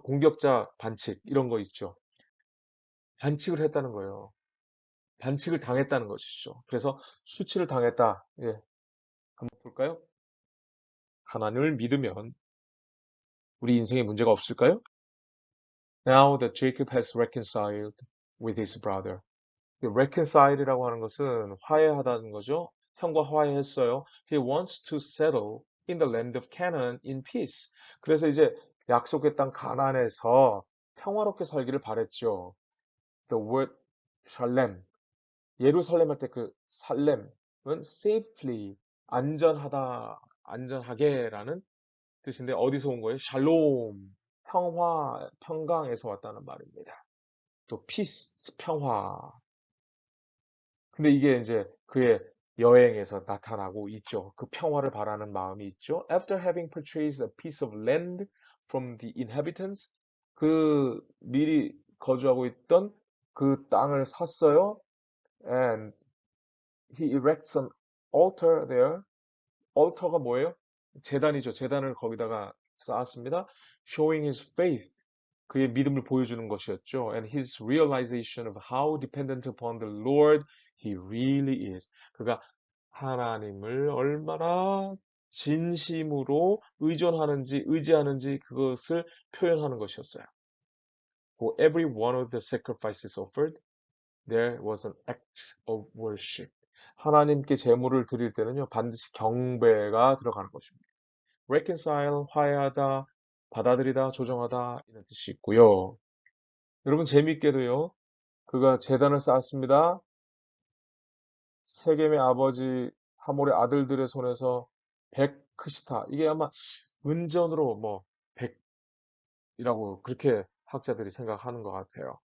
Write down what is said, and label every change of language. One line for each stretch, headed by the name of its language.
Korean: 공격자 반칙 이런 거 있죠. 반칙을 했다는 거예요. 반칙을 당했다는 것이죠. 그래서 수치를 당했다. 예, 한번 볼까요? 하나님을 믿으면 우리 인생에 문제가 없을까요?
English: Now that Jacob has reconciled with his brother.
Korean: 이 reconcile이라고 하는 것은 화해하다는 거죠. 형과 화해했어요.
English: He wants to settle in the land of Canaan in peace.
Korean: 그래서 이제 약속의 땅 가나안에서 평화롭게 살기를 바랬죠.
English: The word shalem,
Korean: 예루살렘 할 때 그 살렘은 safely, 안전하다, 안전하게라는 뜻인데 어디서 온 거예요? 샬롬, 평화, 평강에서 왔다는 말입니다. 또 peace, 평화. 근데 이게 이제 그의 여행에서 나타나고 있죠. 그 평화를 바라는 마음이 있죠.
English: After having purchased a piece of land from the inhabitants,
Korean: 그 미리 거주하고 있던 그 땅을 샀어요.
English: And he erects an altar there.
Korean: altar가 뭐예요? 제단이죠. 제단을 거기다가 쌓았습니다.
English: Showing his faith.
Korean: 그의 믿음을 보여주는 것이었죠.
English: And his realization of how dependent upon the Lord he really is.
Korean: 그가 하나님을 얼마나 진심으로 의지하는지 그것을 표현하는 것이었어요.
English: For every one of the sacrifices offered, there was an act of worship.
Korean: 하나님께 제물을 드릴 때는요, 반드시 경배가 들어가는 것입니다. reconcile, 화해하다, 받아들이다, 조정하다 이런 뜻이 있고요. 여러분 재미있게도요. 그가 제단을 쌓았습니다. 세겜의 아버지 하몰의 아들들의 손에서 100크시타 이게 아마 은전으로 뭐 100이라고 그렇게 학자들이 생각하는 것 같아요.